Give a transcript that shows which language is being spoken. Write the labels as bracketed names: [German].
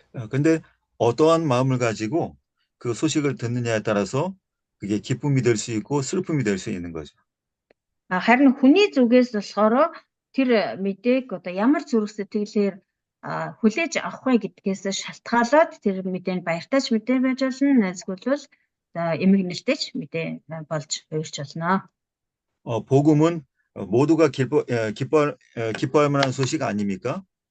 [Korean] 근데 어떠한 마음을 가지고 그 소식을 듣느냐에 따라서 그게 기쁨이 될 수 있고 슬픔이 될 수 있는 거죠. [Mongolian] харин хүний зүгээс болохоор тэр мэдээг одоо ямар зүрх сэтгэлээр хүлээж авах вэ гэдгээс шалтгаалаад тэр мэдээ нь баяртайч мэдээ байж болно, найзгүй бол эмгэнэлтэйч мэдээ болж хувирч болно. [Korean] 복음은 모두가 기뻐할 만한 소식 아닙니까?